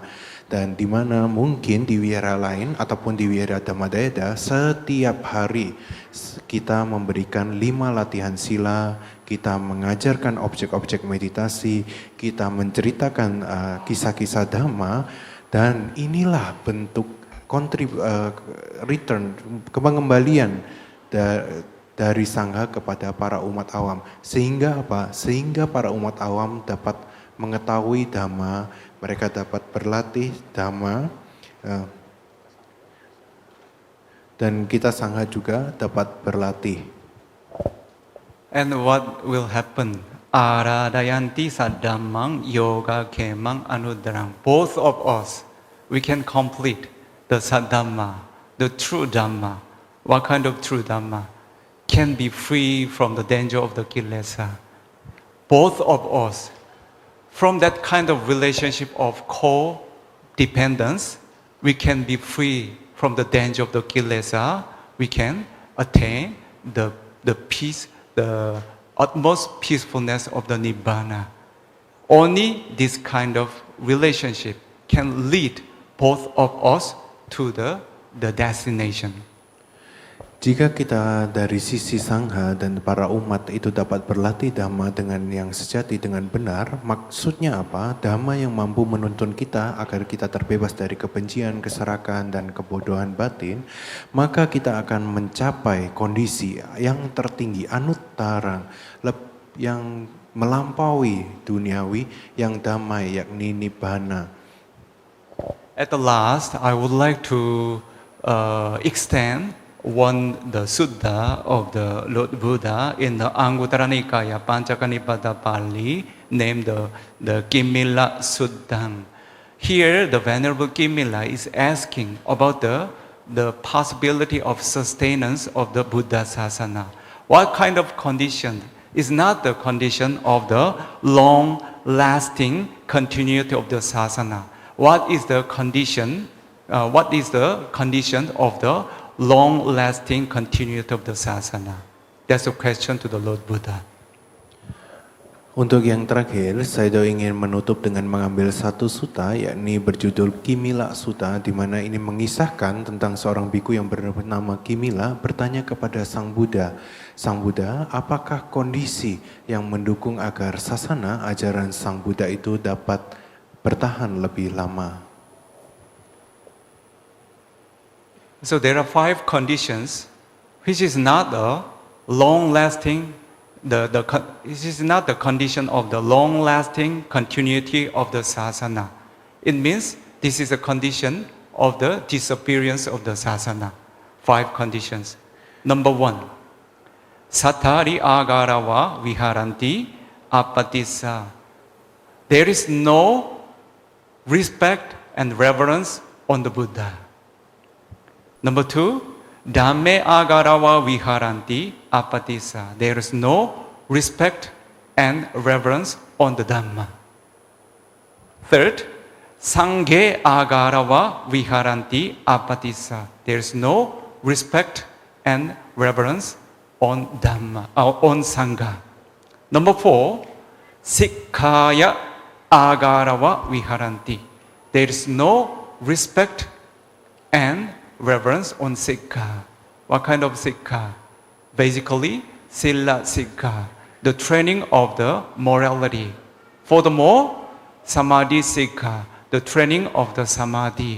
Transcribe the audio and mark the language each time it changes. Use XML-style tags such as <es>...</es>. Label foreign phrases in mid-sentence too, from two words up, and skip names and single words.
<id>Dan di mana mungkin di wihara lain ataupun di wihara Dhammadayada setiap hari kita memberikan 5 latihan sila, kita mengajarkan objek-objek meditasi, kita menceritakan kisah-kisah Dhamma, dan inilah bentuk return, pengembalian dari Sangha kepada para umat awam. Sehingga apa? Sehingga para umat awam dapat mengetahui Dhamma, mereka dapat berlatih Dhamma, dan kita Sangha juga dapat berlatih.</id> <en>And what will happen?</en> <pi>Aradayanti sadhammang yoga kemang anudarang.</pi> <en>Both of us, we can complete the sadhamma, the true dhamma. What kind of true dhamma? Can be free from the danger of the kilesa. Both of us, from that kind of relationship of co-dependence, we can be free from the danger of the kilesa. We can attain the peace, the utmost peacefulness of the nibbana. Only this kind of relationship can lead both of us to the destination.</en> <id>Jika kita dari sisi Sangha dan para umat itu dapat berlatih Dhamma dengan yang sejati, dengan benar, maksudnya apa? Dhamma yang mampu menuntun kita agar kita terbebas dari kebencian, keserakan, dan kebodohan batin, maka kita akan mencapai kondisi yang tertinggi, anuttara, yang melampaui duniawi, yang damai, yakni Nibbana.</id> <en>At the last, I would like to extend the Sutta of the Lord Buddha in the Anguttara Nikaya Panchakanipada Pali, named the Kimmila Sutta. Here, the Venerable Kimmila is asking about the possibility of sustenance of the Buddha Sasana. What kind of condition is not the condition of the long-lasting continuity of the Sasana? What is the condition? What is the condition of the long-lasting continuity of the sasana? That's a question to the Lord Buddha.</en> <id>Untuk yang terakhir, saya ingin menutup dengan mengambil satu sutta, yakni berjudul Kimmila Sutta, di mana ini mengisahkan tentang seorang biku yang bernama Kimmila bertanya kepada Sang Buddha. Sang Buddha, apakah kondisi yang mendukung agar sasana ajaran Sang Buddha itu dapat bertahan lebih lama?</id> <en>So there are 5 conditions, which is not a long-lasting. This is not the condition of the long-lasting continuity of the sasana. It means this is a condition of the disappearance of the sasana. 5 conditions. Number 1,</en> <pi>Sattari agarawa viharanti apatissa.</pi> <en>There is no respect and reverence on the Buddha. Number 2,</en> <pi>Dhamme agarawa viharanti apatissa.</pi> <en>There is no respect and reverence on the Dhamma. Third,</en> <pi>Sanghe agarawa viharanti apatissa.</pi> <en>There is no respect and reverence on Dhamma, on Sangha. Number 4,</en> <pi>Sikkaya agarawa viharanti.</pi> <en>There is no respect and reverence on Sikha. What kind of Sikha? Basically,</en> <pi>Sila Sikha,</pi> <en>the training of the morality. Furthermore,</en> <pi>Samadhi Sikha,</pi> <en>the training of the Samadhi.</en>